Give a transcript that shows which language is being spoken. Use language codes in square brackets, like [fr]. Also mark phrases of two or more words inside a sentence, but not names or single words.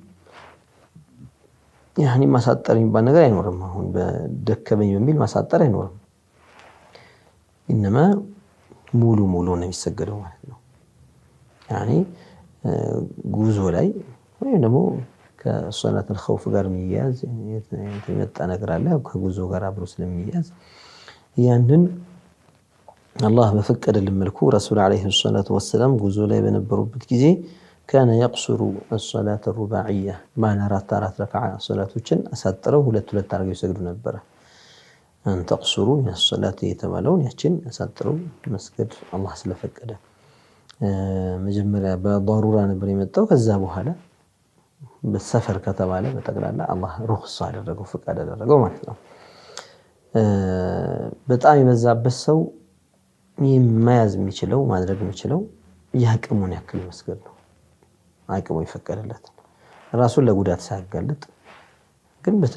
[am] ያኒ ማሳጠር የሚባል ነገር አይኖርም። አሁን በደከመኝ በሚል ማሳጠር አይኖርም። ኢነማ ሙሉ ነው የሚሰገደው ማለት ነው። ያኒ ጉዞ ላይ ወይም ደግሞ ከሶላት الخوف ጋር የሚያዝ የመጣ ነገር አለ ከጉዞ ጋር አብሮ ስለሚያዝ ያንን አላህ በፈቀደልን መልኩ [ar] رسول عليه الصلاة والسلام [am] ጉዞ ላይ በነበሩበት ጊዜ [ar] كان يقصر الصلاة الرباعية [am] ማን አራት ረካዓ ሶላቶችን አሳጥረው ሁለት አድርገው ይሰግዱ ነበር። [ar] أن تقصروا من الصلاة [am] የተባለውን ያችን አሳጥረው መስገድ አላህ ስለፈቀደ መጀመሪያ በضرورة ነበር የመጣው። ከዛ በኋላ በሰፈር ከተባለ በጠቅላላ አላህ ሩኽሳ አደረገው ፍቃድ አደረገው ማለት ነው። በጣም የበዛበት ሰው የማያዝ የሚችለው ማድረግ የሚችለው ያቅሙን ያክል መስገድ ነው። አቅሙ ይፈቀደለት ራሱን ለጉዳት ሳያጋልጥ ግን